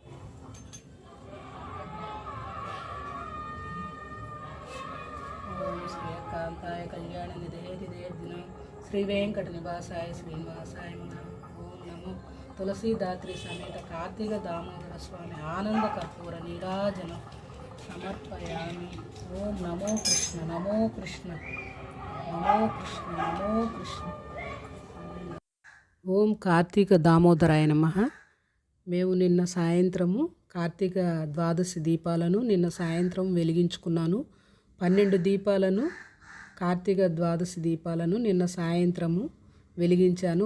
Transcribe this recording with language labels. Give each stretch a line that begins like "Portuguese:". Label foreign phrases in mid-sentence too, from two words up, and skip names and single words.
Sanskrit: श्रीकान्ताय कल्याणनिधये हृदयदिनं श्रीवेङ्कटनिवासाय श्रीनिवासाय नमो तुलसीदात्री समेत कार्तिक दामोदर स्वामी आनंद कर्पूर नीराजन समर्पयामि। ओम नमो कृष्ण नमो कृष्ण नमो कृष्ण नमो कृष्ण। ఓం కార్తీక దామోదరాయ నమః.
Telugu: మేము నిన్న సాయంత్రము కార్తీక ద్వాదశి దీపాలను నిన్న సాయంత్రం వెలిగించుకున్నాను. 12 దీపాలను కార్తీక ద్వాదశి దీపాలను నిన్న సాయంత్రము వెలిగించాను.